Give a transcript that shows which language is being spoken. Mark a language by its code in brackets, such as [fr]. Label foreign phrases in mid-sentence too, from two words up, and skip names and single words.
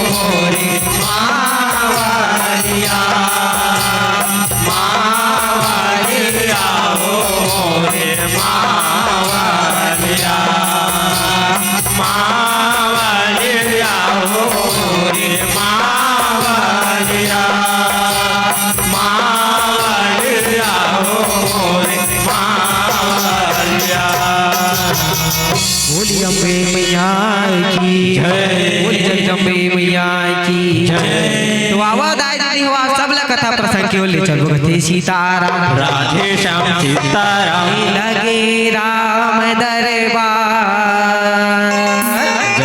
[hne] मावलिया मावलिया हो मावलिया मावलिया हो मावलिया मावलिया हो मावलिया। बोली अम्बे मैया की बोली जगदम्बे मैया की तो आवाज आए जाती हो आप सब ला कथा प्रसंग के ले चलो गते सीताराम राधे श्याम सीताराम लगे राम दरबार